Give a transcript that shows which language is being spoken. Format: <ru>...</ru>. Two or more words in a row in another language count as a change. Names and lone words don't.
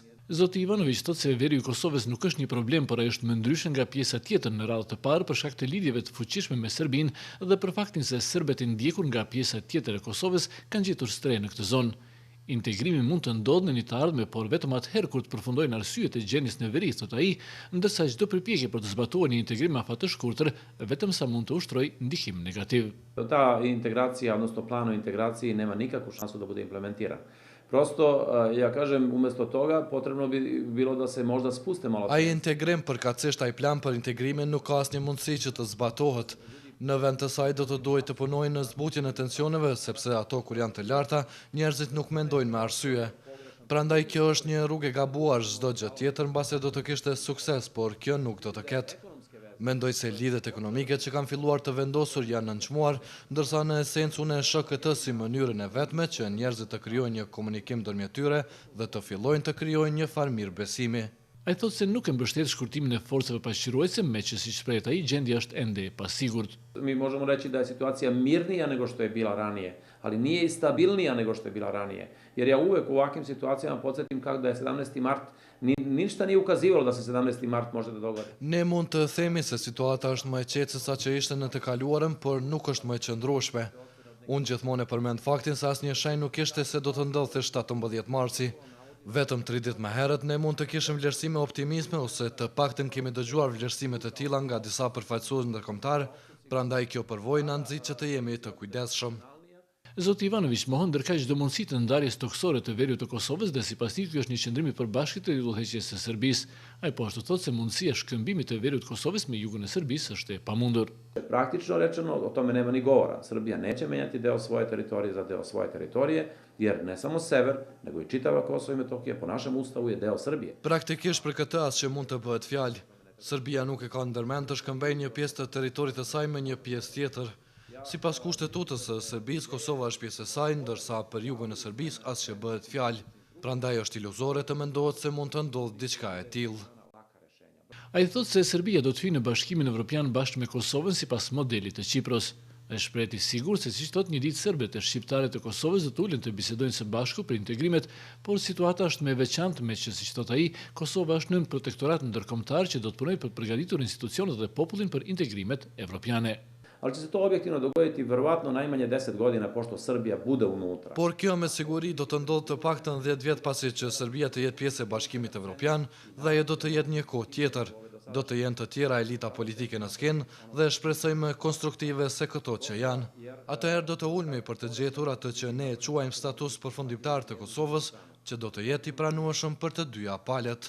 <sq>Zoti Ivanović thotë se veriu i Kosovës nuk është një problem, por ai është më ndryshe nga pjesa tjetër në radhë të parë për shkak të lidhjeve të fuqishme me Serbinë dhe për faktin se serbët e ndjekur nga pjesa tjetër e Kosovës kanë gjetur shtrenjtë në këtë zonë. Integrimi mund të ndodhë në një të ardhme, por vetëm atëherë kur të përfundojnë arsyet e gjendjes në veri, thotë ai, ndërsa çdo përpjekje për të zbatuar një integrim afat të shkurtër, vetëm sa mund të ushtrojë ndikim negativ.</sq> <sr>Ta integracija, odnosno plan o integraciji nema nikakvu šansu da bude implementiran. Prosto, ja kažem, umjesto toga potrebno bi bilo da se možda spuste malo.</sr> <sq>Ai integrim përkatësisht ai plan për integrimin nuk ka asnjë mundësi që të zbatohet. Në vend të saj do të duhet të punojnë në zbutjen e tensioneve, sepse ato kur janë të larta, njerëzit nuk mendojnë me arsye. Prandaj kjo është një rrugë e gabuar, çdo gjë tjetër mbase do të kishte sukses, por kjo nuk do të ketë. Mendoj se lidhjet ekonomike që kanë filluar të vendosur janë nënçmuar, ndërsa në esencë unë e shoh këtë si mënyrën e vetme që njerëzit të krijojnë një komunikim ndërmjet tyre dhe të fillojnë të krijojnë një farë mirëbesimi. Ai thotë se nuk e mbështet shkurtimin e forcave pasqyruese, me që siç shpreh ai, gjendja është ende e pasigurt.</sq> <sr>Mi možemo reći da je situacija mirnija nego što je bila ranije, ali nije i stabilnija nego što je bila ranije. Jer ja uvek u ovakvim situacijama podsjetim kako da je 17. mart, ništa nije ukazivalo da se 17. mart može da dogodi.</sr> <sq>Ne mund të themi se situata është më e qetë se sa që ishte në të kaluarën, por nuk është më e qëndrueshme. Unë gjithmonë e përmend faktin se asnjë shenjë nuk ishte se do të ndodhte 17 marsi. Vetëm 3 ditë më herët ne mund të kishim vlerësime optimizme ose të paktën kemi dëgjuar vlerësime të tilla nga disa përfaqësues ndërkombëtar, prandaj kjo përvojë na nxit që të jemi të kujdesshëm. Zoti Ivanović mohon ndërkaq çdo mundësi të ndarjes toksore të veriut të Kosovës dhe sipas tij ky është një qëndrim i përbashkët të udhëheqjes së Serbisë. Ai po ashtu thotë se mundësia e shkëmbimit të veriut të Kosovës me jugun e Serbisë është e pamundur.</sq> <sr>Praktično rečeno, o tome nema ni govora. Srbija neće menjati deo svoje teritorije za deo svoje teritorije, jer ne samo sever, nego i čitava Kosovo i Metohija po našem ustavu je deo Srbije.</sr> <sq>Praktikisht për këtë asgjë mund të bëhet fjalë. Serbia nuk e ka ndërmend të shkëmbejë një pjesë të territorit të saj me një pjesë tjetër. Sipas kushtetutës së Serbisë, Kosova është pjesë e saj, ndërsa për jugun e Serbisë asgjë bëhet fjalë. Prandaj është iluzore të mendohet se mund të ndodhë diçka e tillë. Ai thotë se Serbia do të hyjë në Bashkimin Evropian bashkë me Kosovën sipas modelit të Kipros. Ai shpreh i sigurt se siç thotë një ditë serbët e shqiptarët e Kosovës do të ulen të bisedojnë së bashku për integrimet, por situata është më e veçantë me që siç thotë ai, Kosova është nën protektorat ndërkombëtar që do të punojë për të përgatitur institucionet dhe popullin për integrimet evropiane.</sq> <sr>Ali će se to objektivno dogoditi verovatno najmanje 10 godina pošto Srbija bude unutra.</sr> <sq>Por kjo me siguri do të ndodhë të paktën 10 vjet pasi që Serbia të jetë pjesë e Bashkimit Evropian dhe ajo do të jetë një kohë tjetër. Do të jenë të tjera elita politike në skenë dhe shpresojmë konstruktive se këto që janë. Atëherë do të ulmi për të gjetur atë që ne e quajmë status përfundimtar të Kosovës, që do të jetë i pranueshëm për të dyja palët.</sq>